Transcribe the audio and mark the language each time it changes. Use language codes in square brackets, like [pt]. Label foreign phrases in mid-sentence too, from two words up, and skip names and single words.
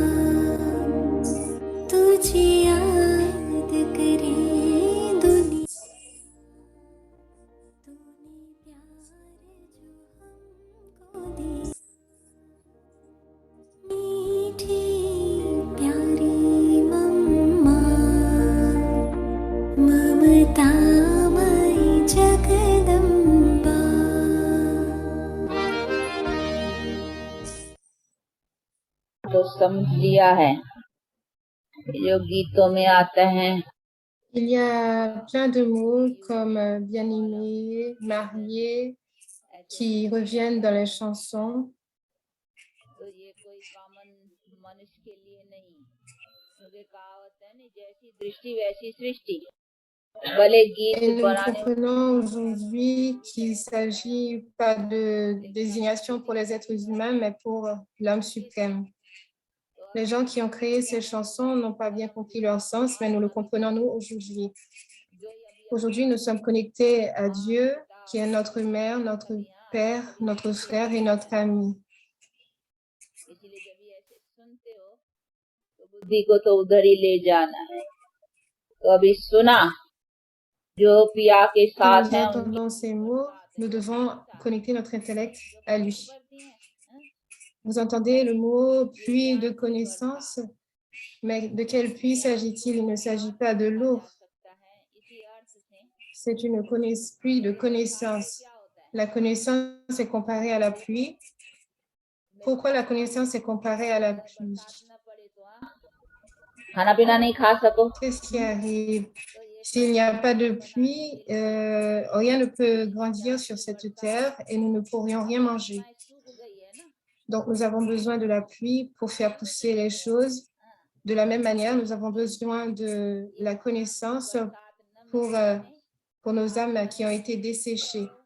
[hi] तुझे याद करे दुनिया तूने प्यार जो हमको दिया मीठी प्यारी मम्मा ममतामयी जगदम्बा तो समझ लिया है जो गीतों में आता है [fr] Il y a plein de mots comme bien-aimé, marié, qui reviennent dans les chansons. [hi] तो ये कोई कॉमन मनुष्य के लिए नहीं क्योंकि कहावत है ना जैसी दृष्टि वैसी सृष्टि भले [fr] Et [hi] गीत [fr] nous [hi] बनाने [fr] comprenons aujourd'hui qu'il ne s'agit pas de désignation pour les êtres humains, mais pour l'âme suprême. Les gens qui ont créé ces chansons n'ont pas bien compris leur sens, mais nous le comprenons nous aujourd'hui. Aujourd'hui, nous sommes connectés à Dieu, qui est notre mère, notre père, notre frère et notre ami. [hi] इसलिए जब ये ऐसे सुनते हो तो बुद्धि को तो उधर ही ले जाना है तो अभी सुना जो पिया के [fr] Quand [hi] साथ [fr] nous [hi] हैं [fr] entendons ces mots, nous devons connecter notre intellect à lui. Vous entendez le mot puits de connaissance, mais de quel puits s'agit-il? Il ne s'agit pas de l'eau. C'est une puits de connaissance. La connaissance est comparée à la pluie. Pourquoi la connaissance est comparée à la pluie? [hi] खाना पीना नहीं खा सको [fr] Qu'est-ce qui arrive? S'il n'y a pas de pluie, rien ne peut grandir sur cette terre et nous ne pourrions rien manger. Donc, nous avons besoin de la pluie pour faire pousser les choses. De la même manière, nous avons besoin de la connaissance pour nos âmes qui ont été desséchées.